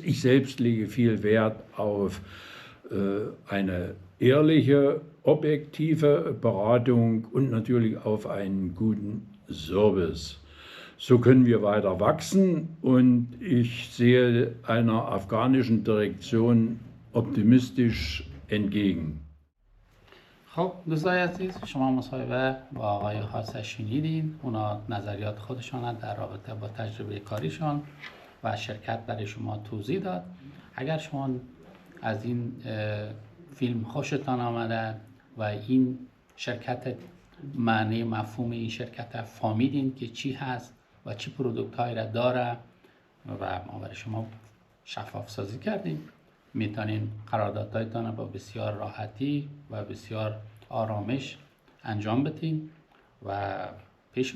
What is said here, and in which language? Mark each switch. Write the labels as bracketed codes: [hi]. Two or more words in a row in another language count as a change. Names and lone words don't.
[de] Ich selbst lege viel Wert auf eine ehrliche, objektive Beratung und natürlich auf einen guten Service. So können wir weiter wachsen und ich sehe einer afghanischen Direktion optimistisch entgegen. [fa] خب دوستای عزیز، شما مصاحبه با آقای هاس شنیدین. اونا نظریات خودشان در رابطه با تجربه کاریشان و شرکت برای شما توضیح داد. اگر شما از این فیلم خوشتان آمده و این شرکت معنی مفهوم این شرکت فهمیدین که چی هست و چی پرودوکت هایی را داره و ما برای شما شفاف سازی کردیم، میتونین قراردادهایتان با بسیار راحتی و بسیار آرامش انجام بدین و پیش برین.